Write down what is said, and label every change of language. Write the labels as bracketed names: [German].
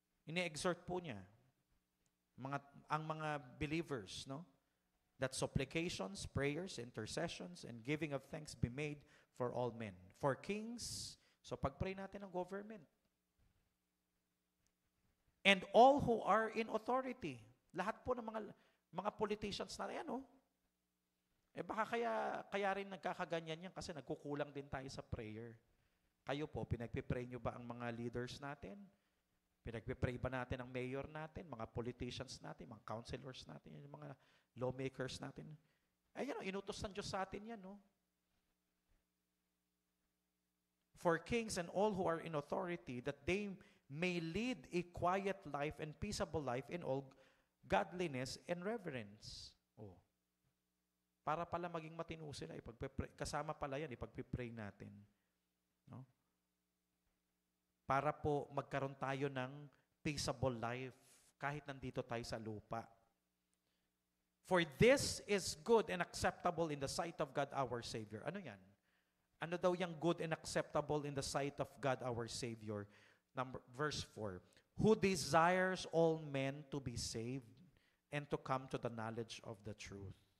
[Filipino] Ini-exhort po niya ang mga believers, no? [English] That supplications, prayers, intercessions, and giving of thanks be made for all men. For kings, so [Filipino] pag-pray natin ng [English] government. And all who are in authority. [Filipino] Lahat po ng mga politicians na yan, no? Baka kaya rin nagkakaganyan yan kasi nagkukulang din tayo sa prayer. Kayo po, pinagpipray nyo ba ang mga leaders natin? Pinagpipray ba natin ang mayor natin, mga politicians natin, mga councilors natin, yung mga lawmakers natin? Ayan, inutos ng Diyos sa atin yan, no? [English] For kings and all who are in authority, that they may lead a quiet life and peaceable life in all godliness and reverence. [Filipino] Oh. Para pala maging matino sila, kasama pala yan, ipagpipray natin. No? Para po magkaroon tayo ng peaceable life kahit nandito tayo sa lupa. [English] For this is good and acceptable in the sight of God our Savior. [Filipino] Ano yan? Ano daw yung [English] good and acceptable in the sight of God our Savior? Verse 4. Who desires all men to be saved and to come to the knowledge of the truth.